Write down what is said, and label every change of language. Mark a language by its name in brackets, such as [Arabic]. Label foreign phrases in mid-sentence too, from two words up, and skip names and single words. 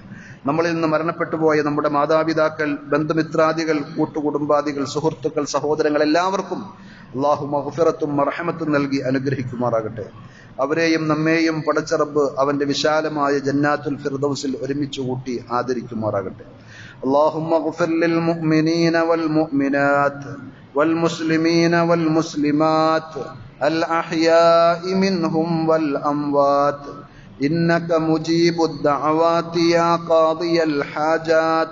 [Malayalam] നമ്മളിൽ നിന്ന് മരണപ്പെട്ടു പോയ നമ്മുടെ മാതാപിതാക്കൾ, ബന്ധുമിത്രാദികൾ, കൂട്ടുകുടുംബാദികൾ, സുഹൃത്തുക്കൾ, സഹോദരങ്ങൾ എല്ലാവർക്കും അള്ളാഹു മഗ്ഫിറത്തും മർഹമത്തും നൽകി അനുഗ്രഹിക്കുമാറാകട്ടെ. അവരെയും നമ്മെയും പടച്ച റബ്ബ് അവന്റെ വിശാലമായ ജന്നാത്തുൽ ഫിർദൗസിൽ ഒരുമിച്ച് കൂട്ടി ആദരിക്കുമാറാകട്ടെ. [Arabic] اللهم اغفر للمؤمنين والمؤمنات والمسلمين والمسلمات الأحياء منهم والأموات إنك مجيب الدعوات يا قاضي الحاجات.